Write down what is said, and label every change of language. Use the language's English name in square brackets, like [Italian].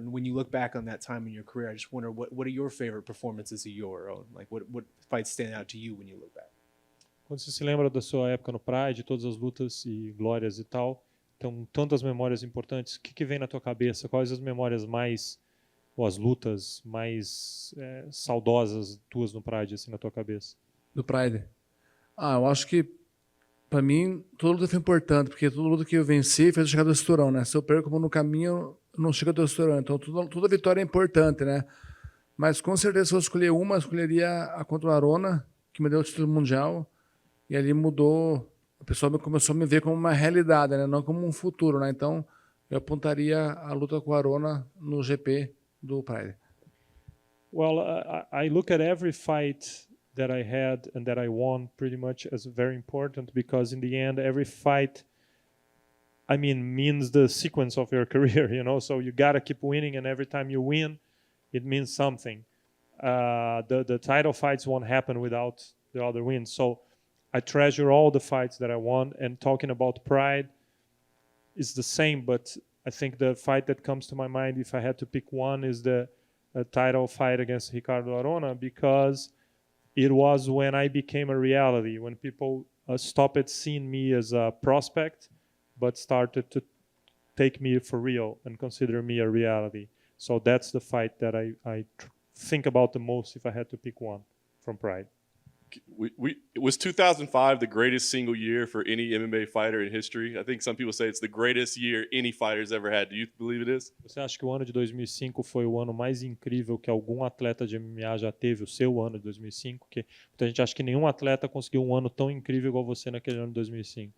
[English] And when you look back on that time in your career, I just wonder what are your favorite performances of your own? Like what fights stand out to you when you look back? [Portuguese] Quando você se lembra da sua época no Pride, todas as lutas e glórias e tal, então tantas memórias importantes, o que vem na tua cabeça? Quais as memórias ou as lutas mais saudosas tuas no Pride, assim, na tua cabeça? Do Pride? Eu acho que para mim, toda luta foi importante, porque toda luta que eu venci fez eu chegar do cinturão, né? Se eu perco no caminho, eu não chego do cinturão. Então, toda vitória é importante, né? Mas, com certeza, se eu escolher uma, eu escolheria a contra o Arona, que me deu o título mundial. E ali mudou, a pessoa começou a me ver como uma realidade, né? Não como um futuro, né? Então, eu apontaria a luta com o Arona no GP do Pride. [English] Well, I look at every fight that I had and that I won pretty much as very important, because in the end, every fight, I mean, means the sequence of your career, you know? So you gotta keep winning, and every time you win, it means something. The title fights won't happen without the other wins. So I treasure all the fights that I won, and talking about pride is the same, but I think the fight that comes to my mind, if I had to pick one, is the title fight against Ricardo Arona, because it was when I became a reality, when people stopped seeing me as a prospect, but started to take me for real and consider me a reality. So that's the fight that I think about the most if I had to pick one from Pride. Was 2005 the greatest single year for any MMA fighter in history? I think some people say it's the greatest year any fighter's ever had. Do you believe it is? [Portuguese] Você acha que o ano de 2005 foi o ano mais incrível que algum atleta de MMA já teve, o seu ano de 2005? Que muita gente acha que nenhum atleta conseguiu um ano tão incrível igual você naquele ano de 2005.